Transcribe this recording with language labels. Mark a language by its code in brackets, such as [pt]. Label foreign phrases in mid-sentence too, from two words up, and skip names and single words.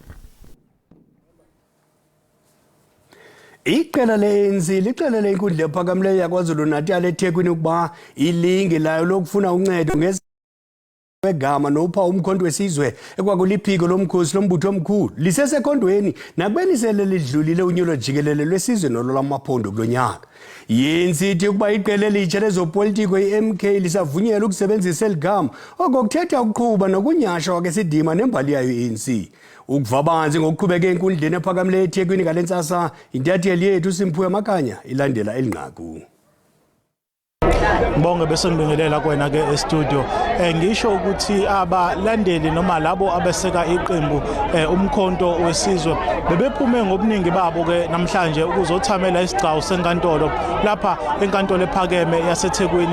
[xh] Iqela le-ANC lixelele inkundla ephakamileyo yaKwaZulu-Natal eThekwini ukuba ilingi layo lokufuna uncedo ngegama nophawu umkhonto wesizwe ekwakuliphiko lomkhosi lombutho omkhulu lisesekhondweni nakubeni sele lidlulile unyulo jikelele lwesizwe nololwamaphondo kulo nyaka. I-ANC ithi ukuba iqela elitsha lezopolitiko i-MK lisavunyelwa ukusebenzisa eli gama oko kuthetha ukuqhuba nokunyhasha kwakesidima nembali yayo i-ANC. Ukuva banzi ngokuqhubeka enkundleni ephakamileyo eThekwini ngale ntsasa intatheli yethu Simphiwe Makanya ilandela elinqaku. [zu] Bonke bese ngibingelela kwena ke e-studio. Ngisho ukuthi abalandeli noma labo abeseka iqembu umkhonto wesizwe bebephume ngobuningi babo ke namhlanje ukuzothamela isigcawu senkantolo lapha enkantolo ephakeme yaseThekwini.